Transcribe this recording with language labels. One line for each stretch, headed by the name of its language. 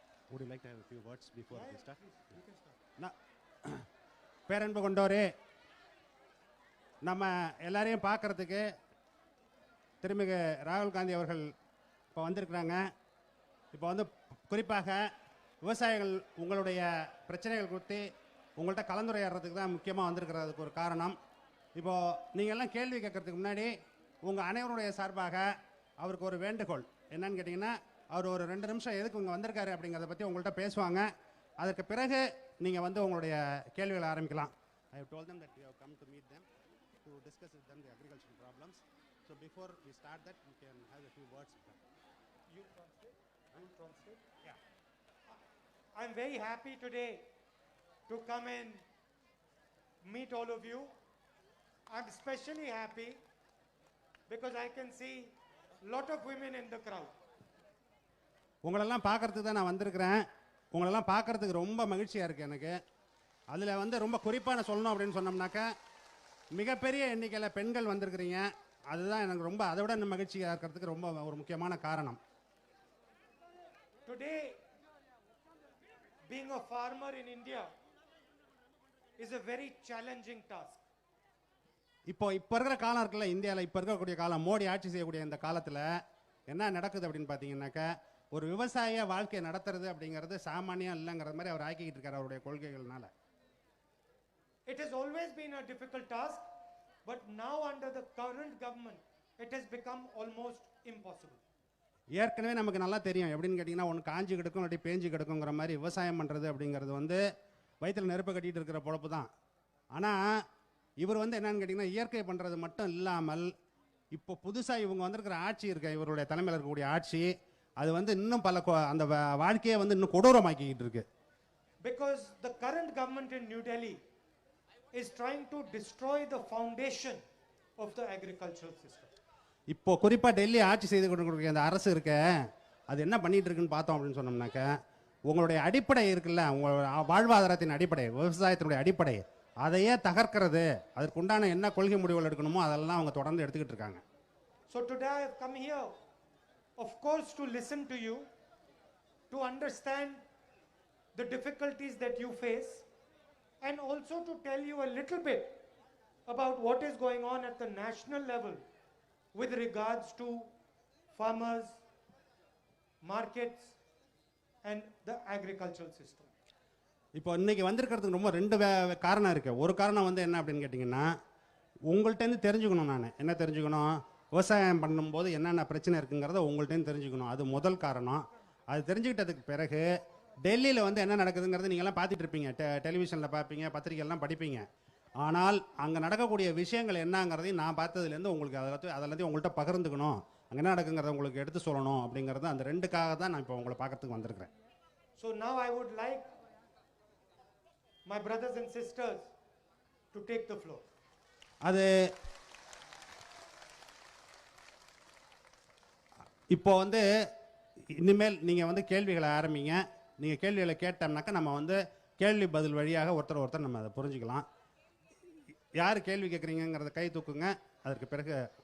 English: Would you like to have a few words before we start?
Tamil: பேரன்பு கொண்டோரே, நம்ம எல்லாரையும் பார்க்கறதுக்கு திருமிகு ராகுல் காந்தி அவர்கள் இப்போ வந்திருக்கிறாங்க. இப்போ வந்து குறிப்பாக விவசாயிகள் உங்களுடைய பிரச்சனைகள் குறித்து உங்கள்கிட்ட கலந்துரையாடுறதுக்கு தான் முக்கியமாக வந்திருக்கிறதுக்கு ஒரு காரணம். இப்போது நீங்கள் எல்லாம் கேள்வி கேட்கறதுக்கு முன்னாடி உங்கள் அனைவருடைய சார்பாக அவருக்கு ஒரு வேண்டுகோள் என்னன்னு கேட்டிங்கன்னா, அவர் ஒரு 2 நிமிஷம் எதுக்கு இங்கே வந்திருக்காரு அப்படிங்கிறத பற்றி உங்கள்கிட்ட பேசுவாங்க. அதற்கு பிறகு நீங்கள் வந்து உங்களுடைய கேள்விகளை ஆரம்பிக்கலாம்.
English: I have told them that we have come to meet them to discuss with them the agricultural problems. So before we start that, we can have a few words with them. You translate? I will translate? Yeah. I'm very happy today to come and meet all of you. I'm especially happy because I can see a lot of women in the crowd.
Tamil: உங்களெல்லாம் பார்க்கறதுக்கு தான் நான் வந்திருக்கிறேன். உங்களெல்லாம் பார்க்கறதுக்கு ரொம்ப மகிழ்ச்சியாக இருக்குது எனக்கு. அதில் வந்து ரொம்ப குறிப்பாக நான் சொல்லணும் அப்படின்னு சொன்னோம்னாக்கா, மிகப்பெரிய எண்ணிக்கையில் பெண்கள் வந்திருக்கிறீங்க. அதுதான் எனக்கு ரொம்ப அதை விட மகிழ்ச்சியாக இருக்கிறதுக்கு ரொம்ப ஒரு முக்கியமான காரணம்.
English: Today, being a farmer in India is a very challenging task.
Tamil: இப்போ இருக்கிற காலம் இருக்குல்ல, இந்தியாவில் இப்போ இருக்கக்கூடிய காலம், மோடி ஆட்சி செய்யக்கூடிய இந்த காலத்தில் என்ன நடக்குது அப்படின்னு பார்த்தீங்கன்னாக்கா ஒரு விவசாய வாழ்க்கையை நடத்துறது அப்படிங்கிறது சாமானியம் இல்லைங்கிற மாதிரி அவர் ஆக்கிக்கிட்டு இருக்காரு அவருடைய கொள்கைகள்னால.
English: It has always been a difficult task, but now under the current government, it has become almost impossible.
Tamil: ஏற்கனவே நமக்கு நல்லா தெரியும் எப்படின்னு கேட்டிங்கன்னா ஒன்று காஞ்சி கிடக்கும் இல்லாட்டி பேஞ்சு கிடக்குங்கிற மாதிரி விவசாயம் பண்ணுறது அப்படிங்கிறது வந்து வயிற்றில் நெருப்பு கட்டிகிட்டு இருக்கிற பொழப்பு தான். ஆனால் இவர் வந்து என்னன்னு கேட்டிங்கன்னா இயற்கை பண்ணுறது மட்டும் இல்லாமல் இப்போ புதுசாக இவங்க வந்திருக்கிற ஆட்சி இருக்க இவருடைய தலைமையில் இருக்கக்கூடிய ஆட்சி அது வந்து இன்னும் பல அந்த வாழ்க்கையை வந்து இன்னும் கொடூரமாக்கிக்கிட்டு இருக்கு.
English: Because the current government in New Delhi is trying to destroy the foundation of the agricultural system.
Tamil: இப்போ குறிப்பாக டெல்லி ஆட்சி செய்து கொண்டிருக்கிற அந்த அரசு இருக்க அது என்ன பண்ணிட்டு இருக்குன்னு பார்த்தோம் அப்படின்னு சொன்னோம்னாக்க உங்களுடைய அடிப்படை இருக்குல்ல உங்களோட வாழ்வாதாரத்தின் அடிப்படை விவசாயத்தினுடைய அடிப்படை அதையே தகர்க்கிறது அதற்குண்டான என்ன கொள்கை முடிவுகள் எடுக்கணுமோ அதெல்லாம் அவங்க தொடர்ந்து எடுத்துக்கிட்டு இருக்காங்க.
English: So today I have come here, of course, to listen to you, to understand the difficulties that you face, and also to tell you a little bit about what is going on at the national level with regards to farmers, markets, and the agricultural system.
Tamil: இப்போ இன்னைக்கு வந்திருக்கிறதுக்கு ரொம்ப ரெண்டு காரணம் இருக்குது. ஒரு காரணம் வந்து என்ன அப்படின்னு கேட்டிங்கன்னா உங்கள்கிட்டேருந்து தெரிஞ்சுக்கணும். நான் என்ன தெரிஞ்சுக்கணும் விவசாயம் பண்ணும்போது என்னென்ன பிரச்சனை இருக்குங்கிறத உங்கள்கிட்டேருந்து தெரிஞ்சுக்கணும். அது முதல் காரணம். அது தெரிஞ்சுக்கிட்டதுக்கு பிறகு டெல்லியில் வந்து என்ன நடக்குதுங்கிறது நீங்கள்லாம் பார்த்துட்டு இருப்பீங்க, டெலிவிஷனில் பார்ப்பீங்க, பத்திரிகைலாம் படிப்பீங்க. ஆனால் அங்கே நடக்கக்கூடிய விஷயங்கள் என்னங்கிறதையும் நான் பார்த்ததுலேருந்து உங்களுக்கு அதெல்லாத்தையும் உங்கள்கிட்ட பகிர்ந்துக்கணும், அங்கே என்ன நடக்குங்கிறத உங்களுக்கு எடுத்து சொல்லணும் அப்படிங்கிறது அந்த ரெண்டுக்காக தான் நான் இப்போ உங்களை பார்க்கறதுக்கு வந்திருக்கிறேன்.
English: So now I would like my brothers and sisters to take the floor.
Tamil: அது இப்போ வந்து இனிமேல் நீங்கள் வந்து கேள்விகளை ஆரம்பிங்க. நீங்கள் கேள்விகளை கேட்டோம்னாக்கா நம்ம வந்து கேள்வி பதில் வழியாக ஒருத்தர் நம்ம அதை புரிஞ்சுக்கலாம். யார் கேள்வி கேட்குறீங்கிறத கை தூக்குங்க. அதற்கு பிறகு